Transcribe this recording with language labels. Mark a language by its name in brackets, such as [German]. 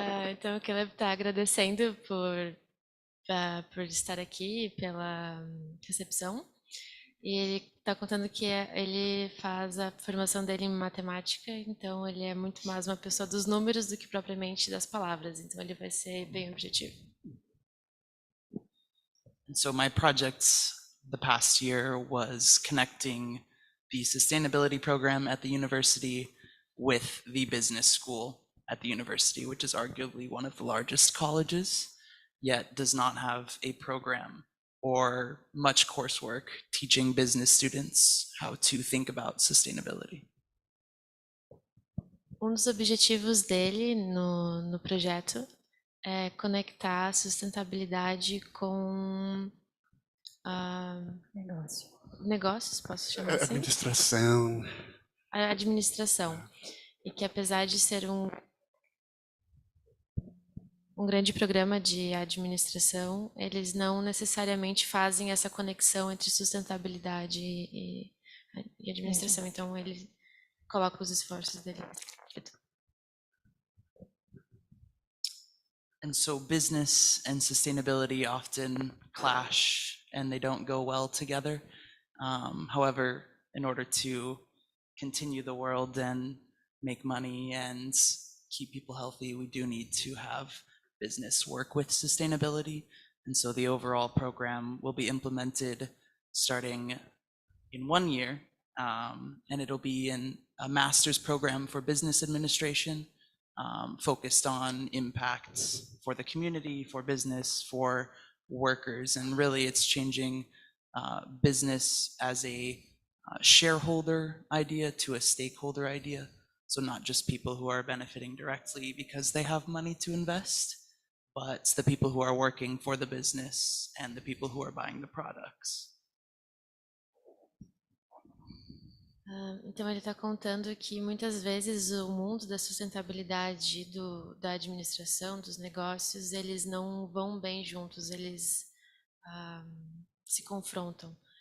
[Portuguese] Então, o Caleb está agradecendo por estar aqui, pela recepção. E ele está contando que ele faz a formação dele em matemática, então ele é muito mais uma pessoa dos números do que propriamente das palavras. Então ele vai ser bem objetivo. [English] And so my projects the past year was connecting the sustainability program at the university with the business school at the university, which is arguably one of the largest colleges, yet does not have a program or much coursework teaching business students how to think about sustainability. [Portuguese] Dos objetivos dele no projeto é conectar a sustentabilidade com negócios, posso chamar assim? Administração. A administração. E que apesar de ser um grande programa de administração, eles não necessariamente fazem essa conexão entre sustentabilidade e administração. Então, ele coloca os esforços dele. [English] And so business and sustainability often clash and they don't go well together. However, in order to continue the world and make money and keep people healthy, we do need to have business work with sustainability. And so the overall program will be implemented starting in 1 year, and it'll be in a master's program for business administration, focused on impacts for the community, for business, for workers. And really it's changing business as a shareholder idea to a stakeholder idea. So not just people who are benefiting directly because they have money to invest, but the people who are working for the business and the people who are buying the products. [Portuguese] Então ele está contando que muitas vezes o mundo da sustentabilidade, da administração, dos negócios, eles não vão bem juntos, eles se confrontam.